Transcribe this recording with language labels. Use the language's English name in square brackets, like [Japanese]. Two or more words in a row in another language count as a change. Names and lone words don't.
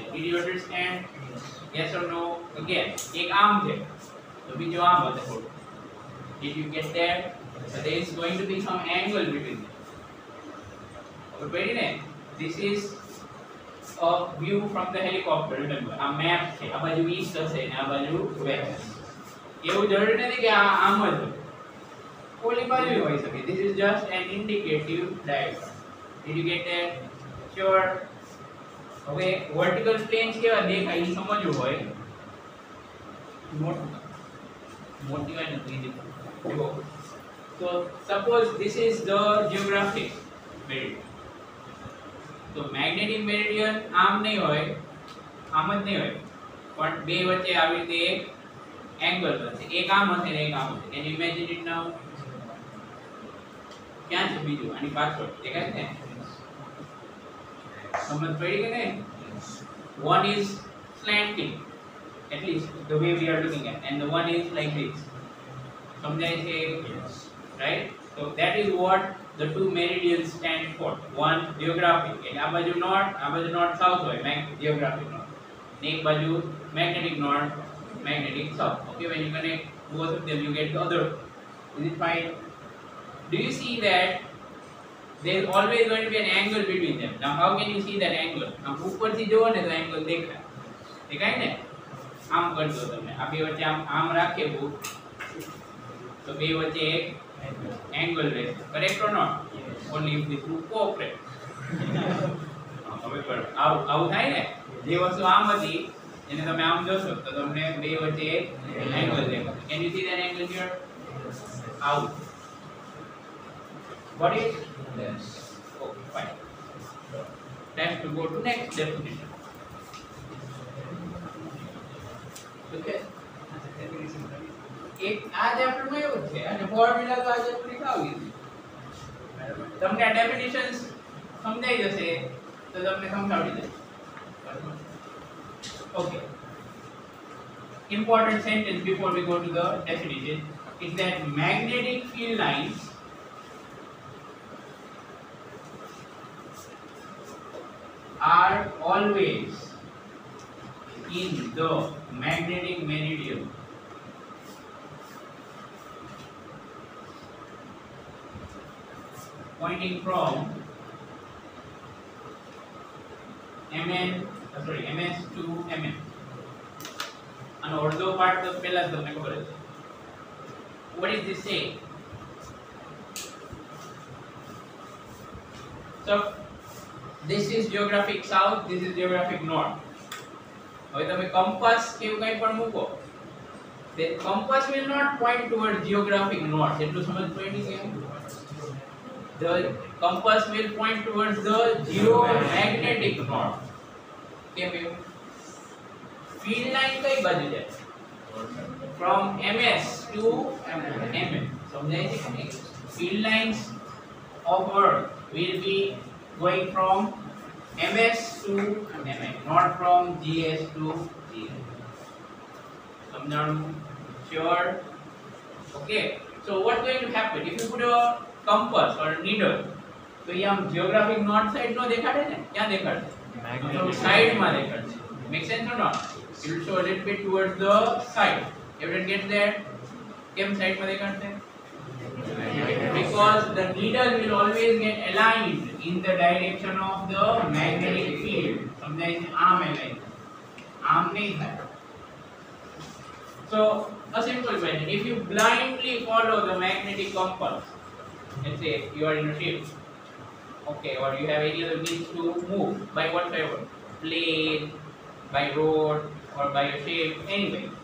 [English] Did you understand? Yes or no? Again, [Gujarati] એક આમ છે તો બીજો આમ હશે થોડું. [English] Did you get that? So there is going to be some angle between them. Okay, ને? This is a view from the helicopter. Remember, [Gujarati] આ map છે. આ બાજુ east હશે અને આ બાજુ west. એવું જરૂરી નથી કે આમ જ હોય. ઓલી બાજુ હોઈ શકે. [English] This is just an indicative diagram. Did you get that? Sure. [Gujarati] હવે [English] vertical planes [Gujarati] કેવા દેખાય એ સમજવું હોય. મોટી હોય ને તો જુઓ [English] So suppose this is the geographic meridian. [Gujarati] તો [English] magnetic meridian [Gujarati] આમ નહીં હોય, આમ જ નહીં હોય, પણ બે વચ્ચે આવી રીતે એક એંગલ બનશે, એક આમ હશે ને એક આમ હશે. [English] Can you imagine it now? [Gujarati] ક્યાં છે બીજું આની પાછળ દેખાય છે? સમજ પડી કે નહીં? [English] One is slanting, at least the way we are looking at, and the one is like this. [Gujarati] સમજાય છે? [English] Right? So that is what the two meridians stand for. One geographic, [Gujarati] એટલે આ બાજુ [English] north south [Gujarati] હોય, [English] geographic north. [Gujarati] ને એક બાજુ [English] magnetic north, magnetic south. Okay, when you connect both of them you get the other. Is it fine? Do you see that there is always going to be an angle between them? Now how can you see that angle? [Gujarati] આમ ઉપરથી જોવો ને તો angle દેખાય. દેખાય ને? આમ કરજો તમે. આ બે વચ્ચે આમ રાખીએ બહુ તો બે વચ્ચે એક angle રહેશે. [English] Correct or not? Yes. Only if the two cooperate. હવે પર આવું થાય ને, જે વસ્તુ આમ હતી એને તમે આમ જોશો તો તમને બે વચ્ચે એક angle દેખાશે. Can you see that angle here? Out. Got it? Yes. Okay, fine. Time to go to next definition. Okay. [Gujarati] એક આ ચેપ્ટરમાં એવું છે અને ફોર્મ્યુલા તો આ ચેપ્ટર ખાવી છે. તમને આ ડેફિનેશન્સ સમજાઈ જશે તો તમને સમજાવી દે. [English] Okay. Important sentence before we go to the definition is that magnetic field lines are always in the magnetic meridian pointing from MS to MM. And ortho part [Gujarati] તો પહેલા જ તમને ખબર છે. [English] What is this saying? So this is geographic south, this is geographic north. [Gujarati] હવે તમે compass કેવું કંઈ પણ મૂકો, [English] the compass will not point towards geographic north. [Gujarati] એટલું સમજ પડી કે [English] the compass will point towards the geomagnetic north. [Gujarati] કેમ એવું? [English] field line [Gujarati] કઈ બાજુ જાય? [English] from MS to MM. [Gujarati] સમજાય છે કે નહીં? [English] field lines of earth will be going from MS to MM, not from GS to GS. [Gujarati] સમજાણું? Sure? [English] Okay. So what's going to happen if you put a compass or a needle? [Gujarati] તો એ આમ [English] geographic north side [Gujarati] નો દેખાડે ને? ક્યાં દેખાડે? સાઈડ માં દેખાડે. [English] Make sense or not? It will show a little bit towards the side. Everyone gets that? [Gujarati] કેમ સાઈડ માં દેખાડશે? [English] Because the needle will always get aligned in the direction of the magnetic field. [Gujarati] સમજાય છે? આમ align. આમ નહીં થાય. [English] So a simple question: if you blindly follow the magnetic compass, let's say you are in a ship, okay, or you have any other means to move by whatever, plane, by road, or by a ship, anyway.